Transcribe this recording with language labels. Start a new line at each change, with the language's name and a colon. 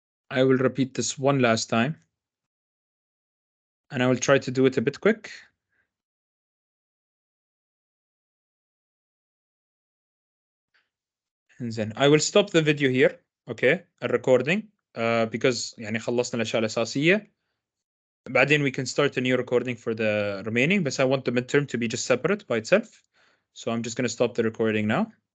English: I will repeat this one last time. And I will try to do it a bit quick.
Arabic: زين.
English: I will stop the video here. Okay. الrecording. Because
Arabic: يعني خلصنا الأشياء الأساسية. بعدين
English: we can start a new recording for the remaining, but I want the midterm to be just separate by itself. So I'm just going to stop the recording now.